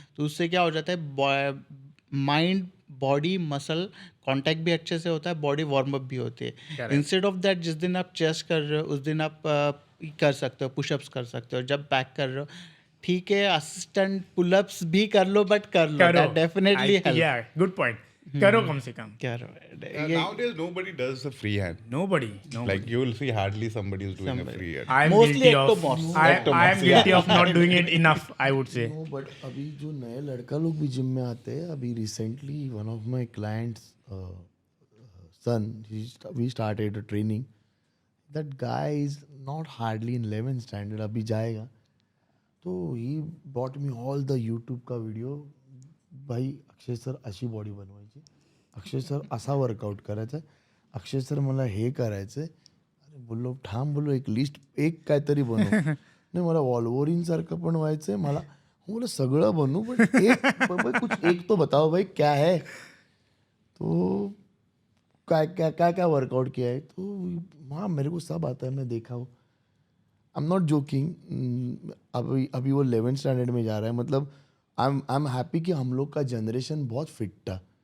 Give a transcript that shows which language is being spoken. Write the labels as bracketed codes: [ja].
[hi] तो उससे क्या हो जाता है, माइंड बॉडी मसल कांटेक्ट भी अच्छे से होता है, बॉडी वार्म अप भी होती है. [en] instead of that, [hi] जिस दिन आप चेस्ट कर रहे हो उस दिन आप कर सकते हो, पुशअप्स कर सकते हो. जब बैक कर रहे हो ठीक है, असिस्टेंट पुलअप्स भी कर लो, बट कर लो, definitely help. [en] Yeah, good point. [hi] करो कम से कम. करो. [en] Nowadays nobody does the free hand. Nobody. Like you will see hardly somebody is doing a free hand. I am Mostly guilty of. ectomorphs. I am guilty of not doing it enough, I would say. [hi] No, but अभी जो नए लड़का लोग भी gym में आते हैं, अभी recently [en] One of my clients son, we started training. That guy is not hardly in 11th standard, [hi] अभी जाएगा. [en] तो he bought me all the YouTube का video. [mr] भाई अक्षय सर अशी बॉडी बनवायची, अक्षय सर असा वर्कआउट करायचा, अक्षय सर मला हे करायचं आहे. अरे बोललो ठाम, बोललो एक लिस्ट एक काहीतरी बनव. नाही मला वॉल्वोरिन सारखं पण व्हायचं आहे मला. बोला सगळं बनू, [hi] बट एक कुछ एक तो बताओ भाई क्या है. तो क्या क्या क्या क्या वर्कआउट किया है. तो हाँ, मेरे को सब आता है, मैं देखा हूँ. [en] I am not joking. [hi] अभी वो 11th स्टैंडर्ड में जा रहा है. मतलब [en] I am happy [hi] कि हम लोग का जनरेशन बहुत फिट था.